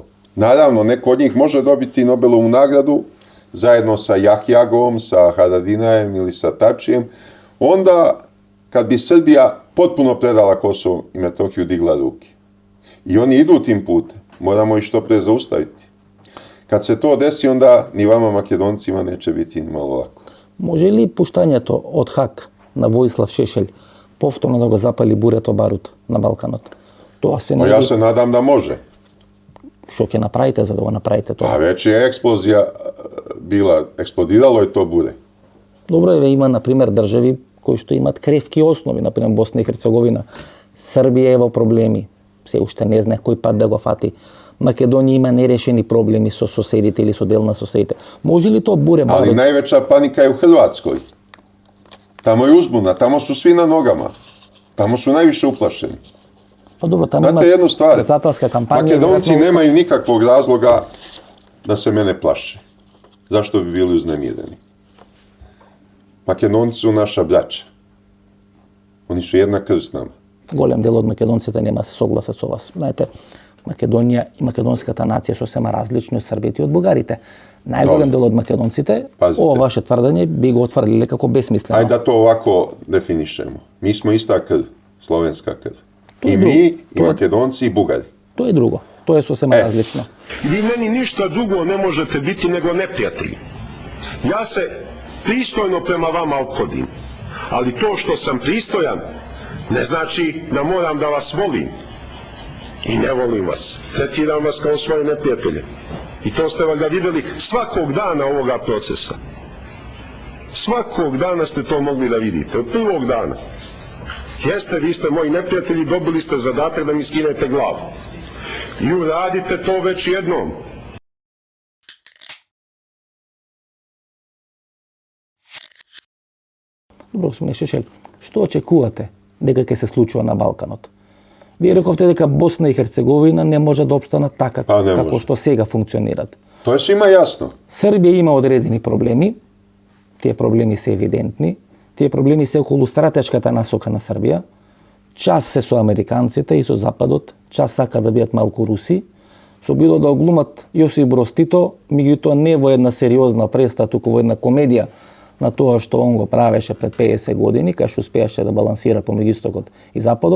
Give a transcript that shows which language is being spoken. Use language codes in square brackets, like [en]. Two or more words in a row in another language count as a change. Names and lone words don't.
[sr] Naravno, neko od njih može dobiti Nobelovu nagradu zajedno sa Jahjagom, sa Haradinajem ili sa Tačijem, onda kad bi Srbija potpuno predala Kosovo i Metohiju, digla ruke. I oni idu tim putem. Moramo ih što pre zaustaviti. Kad se to desi, onda ni vama Makedoncima neće biti ni malo lako. [mk] Може ли пуштањето од Хаг на Воислав Шешелј повторно да го запали бурето барут на Балканот? Тоа се [sr] Ja se nadam da može. [mk] Што ќе направите за да го направите тоа? [sr] A već je eksplozija bila, eksplodiralo je to bure. [mk] Добро е, има на пример држави кои што имаат кревки основи, на пример Босна и Херцеговина. Србија е во проблеми. Се уште не знае кој пат да го фати. Македонија има нерешени проблеми со соседите или со дел на соседите. Може ли тоа буре [sr] Ali [mk] барут? [sr] najveća panika je u Hrvatskoj. Tamo je uzbuna, tamo su svi na nogama. Tamo su najviše uplašeni. [mk] Па добро, таму има [sr] Znate jednu stvar, [mk] председателска кампања. [sr] Makedonci [mk] веројатно- [sr] nemaju nikakvog razloga da se mene plaše. Zašto bi bili uznemireni? Makedonci su naša braća. Oni su jedna krv s nama. [mk] Голем дел од македонците нема се согласат со вас. Знаете, Македонија и македонската нација сосема различни од србите и од бугарите. Најголем [sr] Добре. [mk] дел од македонците, [sr] Пазите. [mk] ова ваше тврдење би го отврлиле како безсмислено. [sr] Ajde da to ovako definišemo. Mi smo ista krv, slovenska krv. To je I drugo. mi, i To je- Makedonci, i Bugari. [mk] Тоа е друго. Тоа е сосема различно. [sr] Vi meni ništa drugo ne možete biti nego neprijatelji. Ja se pristojno prema vama ophodim, ali to što sam pristojan ne znači da moram da vas volim. I ne volim vas. Tretiram vas kao svoje neprijatelje. I to ste valjda vidjeli svakog dana ovoga procesa. Svakog dana ste to mogli da vidite, od prvog dana. Jeste, vi ste moji neprijatelji, dobili ste zadatak da mi skinete glavu. I uradite to već jednom. [mk] Добро, господин Шешел, што очекувате дека ќе се случува на Балканот? Вие рековте дека Босна и Херцеговина не може да обстанат така [sr] Па, не [mk] како [sr] може. [mk] што сега функционират. [sr] To je svima jasno. [mk] Србија има одредени проблеми, тие проблеми се евидентни, тие проблеми се околу стратешката насока на Србија, час се со американците и со Западот, час сака да бидат малку руси, со било да оглумат Јосип Броз Тито, меѓутоа не во една сериозна представа, туку во една комедија на тоа што он го правеше пред 50 години, кај што успеаше да балансира помеѓу Истокот и Западот.